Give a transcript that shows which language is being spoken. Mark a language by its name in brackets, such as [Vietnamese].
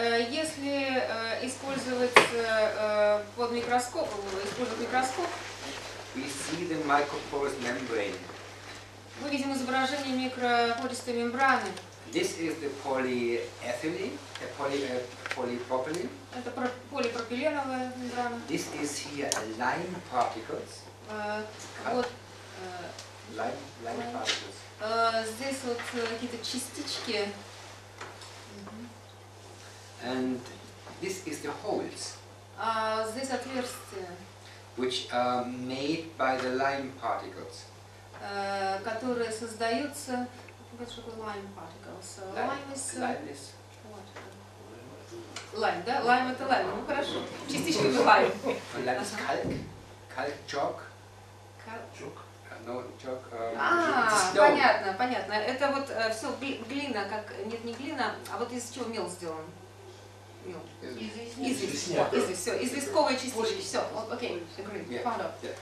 [Russian] Если использовать использовать микроскоп, [English] We see the microporous membrane. [Russian] мы видим изображение микропористой мембраны. [English] This is the polyethylene, polypropylene. [Russian] Это полипропиленовая мембрана. [English] This is here lime particles. [Russian] Вот [English] Lime particles. [Russian] здесь вот какие-то частички. [English] And this is the holes, [Russian] Здесь отверстия, [English] which are made by the lime particles. [Russian] которые создаются. Что такое [English] lime particles? Lime is lime, да? Lime это lime. [Russian] Ну хорошо. Частичками lime. [English] And lime is kalk, chalk. No, chalk. [Russian] Понятно, понятно. Это вот все глина, как нет, не глина, а вот из чего мел сделан? Мел. Известь, все, известковые частички. Все, окей, [English] agree, found out.